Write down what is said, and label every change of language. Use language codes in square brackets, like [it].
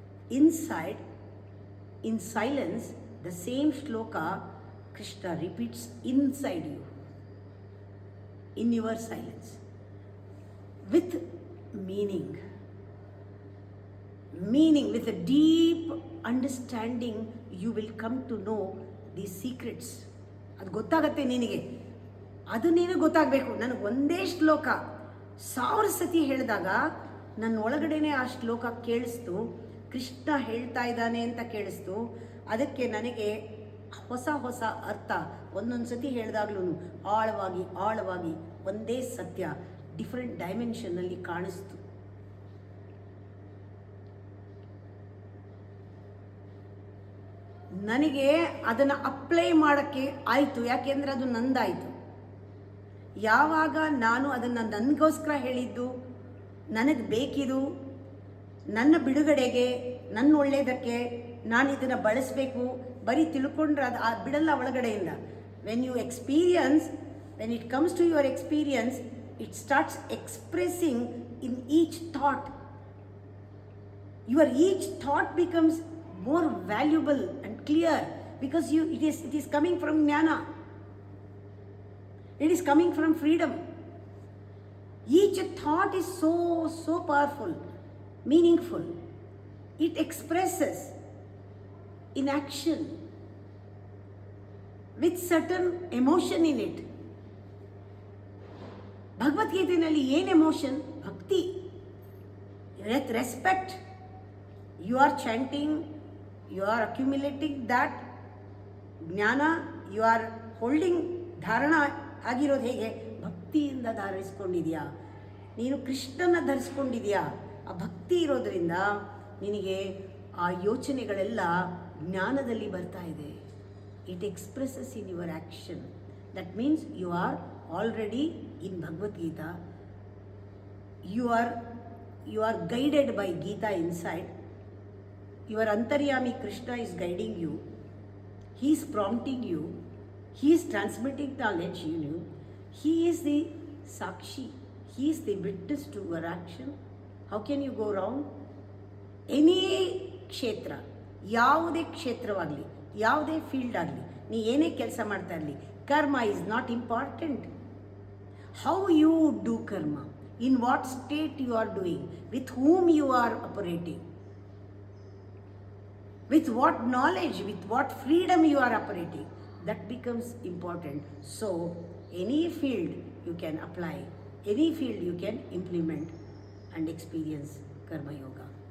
[en] inside, in silence, the same shloka Krishna repeats inside you, in your silence, with meaning, with a deep understanding. You will come to know these secrets. [kn] ಅದು ಗೊತ್ತಾಗತ್ತೆ ನಿನಗೆ, ಅದು ನೀನು ಗೊತ್ತಾಗಬೇಕು. ನನಗೆ ಒಂದೇ ಶ್ಲೋಕ 1000 ಸತಿ ಹೇಳಿದಾಗ ನನ್ನ ಒಳಗಡೆನೇ ಆ ಶ್ಲೋಕ ಕೇಳಿಸ್ತು, ಕೃಷ್ಣ ಹೇಳ್ತಾ ಇದ್ದಾನೆ ಅಂತ ಕೇಳಿಸ್ತು. ಅದಕ್ಕೆ ನನಗೆ ಹೊಸ ಅರ್ಥ ಒಂದೊಂದು ಸತಿ ಹೇಳಿದಾಗ್ಲೂ ಆಳವಾಗಿ ಒಂದೇ ಸತ್ಯ ಡಿಫ್ರೆಂಟ್ ಡೈಮೆನ್ಷನ್ನಲ್ಲಿ ಕಾಣಿಸ್ತು. ನನಗೆ ಅದನ್ನು ಅಪ್ಲೈ ಮಾಡೋಕ್ಕೆ ಆಯಿತು, ಯಾಕೆಂದರೆ ಅದು ನಂದಾಯಿತು. ಯಾವಾಗ ನಾನು ಅದನ್ನು ನನಗೋಸ್ಕರ ಹೇಳಿದ್ದು, ನನಗೆ ಬೇಕಿದು, ನನ್ನ ಬಿಡುಗಡೆಗೆ, ನನ್ನ ಒಳ್ಳೆಯದಕ್ಕೆ ನಾನು ಇದನ್ನು ಬಳಸಬೇಕು, ಬರೀ ತಿಳ್ಕೊಂಡ್ರೆ ಅದು ಬಿಡಲ್ಲ ಒಳಗಡೆಯಿಂದ. [en] When you experience, when it comes to your experience, it starts expressing in each thought. Your each thought becomes more valuable and clear because it is coming from jnana. It is coming from freedom. Each thought is so powerful, meaningful. It expresses in action with certain emotion in it. [kn] ಭಗವದ್ಗೀತೆಯಲ್ಲಿ ಏನು emotion? ಭಕ್ತಿ. [en] Bhakti, with respect. You are chanting, you are accumulating that jnana, you are holding. [kn] ಧಾರಣ ಆಗಿರೋದು ಹೇಗೆ? ಭಕ್ತಿಯಿಂದ ಧಾರಿಸ್ಕೊಂಡಿದೆಯಾ, ನೀನು ಕೃಷ್ಣನ ಧರಿಸ್ಕೊಂಡಿದೆಯಾ. ಆ ಭಕ್ತಿ ಇರೋದ್ರಿಂದ ನಿನಗೆ ಆ ಯೋಚನೆಗಳೆಲ್ಲ ಜ್ಞಾನದಲ್ಲಿ ಬರ್ತಾ ಇದೆ. [en] It expresses in your action. That means you are already in Bhagavad Gita. You are guided by Gita inside. Your Antaryami Krishna is guiding you. He is prompting you. He is transmitting knowledge in you. He is the Sakshi. He is the witness to your action. How can you go wrong? [kn] Any ಕ್ಷೇತ್ರ, ಯಾವುದೇ ಕ್ಷೇತ್ರವಾಗಲಿ, ಯಾವುದೇ field ಆಗಲಿ, ನೀ ಏನೇ ಕೆಲಸ ಮಾಡ್ತಾ ಇರಲಿ, [en] Karma is not important. How you do karma, in what state you are doing, with whom you are operating, with what knowledge, with what freedom you are operating, that becomes important. So any field you can apply, any field you can implement and experience karma yoga.